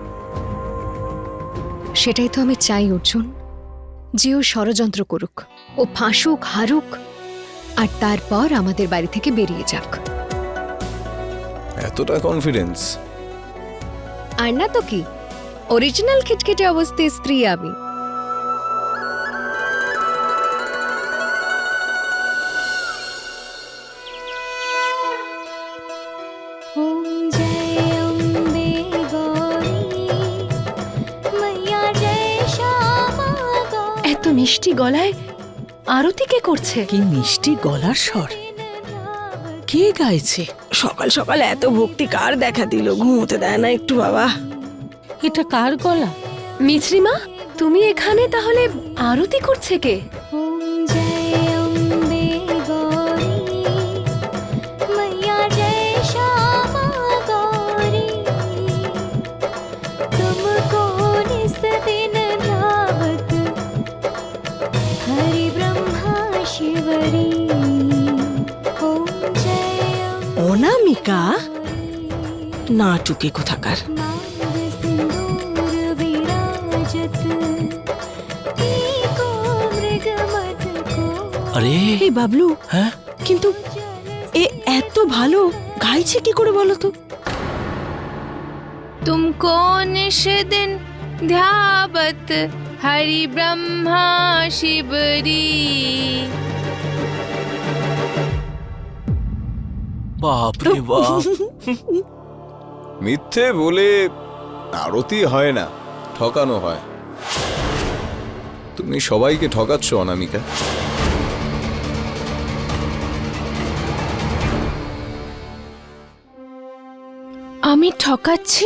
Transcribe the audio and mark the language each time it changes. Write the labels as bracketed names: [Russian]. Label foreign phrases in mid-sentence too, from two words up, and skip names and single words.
[Bangla] সেটাই তো আমি চাই অর্জুন, যে ও ষড়যন্ত্র করুক, ও ফাঁসুক, হারুক, আর তারপর আমাদের বাড়ি থেকে বেরিয়ে যাক। এতটা কনফিডেন্স? আর না তো কি, অরিজিনাল খিটখিটে অবস্থায় স্ত্রী আমি। [Hindi] ओम जय अम्बे गौरी मैया जय श्यामा गौरी [Bangla] এত মিষ্টি গলায় আরতি কে করছে? কি মিষ্টি গলার স্বর! কে গাইছে? সকাল সকাল এত ভক্তি কার দেখা দিল? ঘুমোতে দেয় না একটু বাবা? এটা কার গলা? মিছরিমা, তুমি এখানে তাহলে আরতি করছে কে? [Hindi] ओम जय अम्बे गौरी मैया जय श्यामा गौरी तुमको निस दिन धावत हरि ब्रह्मा शिवरी ओम जय [Bangla] অনামিকা নাটুকে কোথাকার। [Hindi] मांग सिंदूर विराजत एको मृगमद को [Bangla] আরে এই বাবলু, হ্যাঁ কিন্তু এ এত ভালো গাইছে কি করে বলো তো? [Hindi] तुमको निषदिन ध्यावत हरि ब्रह्मा शिवरी। [Bangla] বাপ রে বাপ! মিথ্যে বলে আরতি হয় না, ঠকানো হয়। তুমি সবাইকে ঠকাচ্ছ অনামিকা। আমি ঠকাচ্ছি?